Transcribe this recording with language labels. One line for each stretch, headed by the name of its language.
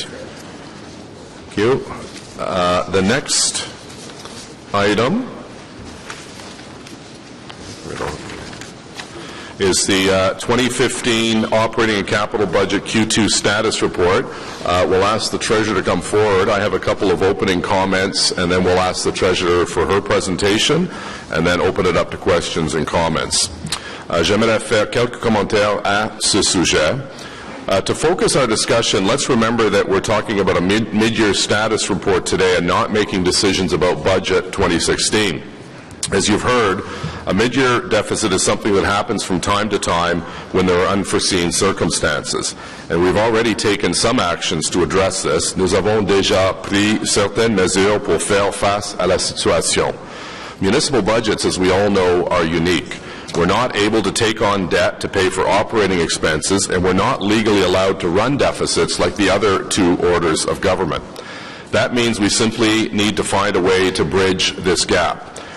English: Thank you. The next item is the 2015 Operating and Capital Budget Q2 Status Report. We'll ask the Treasurer to come forward. I have a couple of opening comments, and then we'll ask the Treasurer for her presentation, and then open it up to questions and comments.
French: J'aimerais faire quelques commentaires à ce sujet.
English: To focus our discussion, let's remember that we're talking about a mid-year status report today and not making decisions about budget 2016. As you've heard, a mid-year deficit is something that happens from time to time when there are unforeseen circumstances. And we've already taken some actions to address this.
French: Nous avons déjà pris certaines mesures pour faire face à la situation.
English: Municipal budgets, as we all know, are unique. We're not able to take on debt to pay for operating expenses, and we're not legally allowed to run deficits like the other two orders of government. That means we simply need to find a way to bridge this gap.